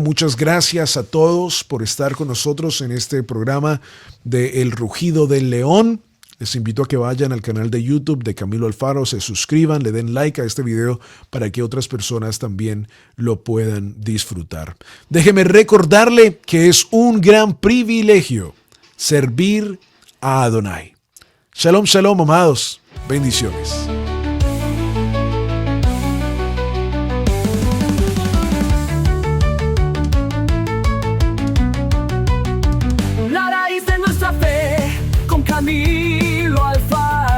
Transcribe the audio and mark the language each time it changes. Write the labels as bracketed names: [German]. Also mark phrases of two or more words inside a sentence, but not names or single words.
[Spanish] Muchas gracias a todos por estar con nosotros en este programa de El Rugido del León. Les invito a que vayan al canal de YouTube de Camilo Alfaro, se suscriban, le den like a este video para que otras personas también lo puedan disfrutar. Déjeme recordarle que es un gran privilegio servir a Adonai. [Hebrew] Shalom, shalom, [Spanish] amados. Bendiciones. La raíz de nuestra fe con Camilo Alfaro.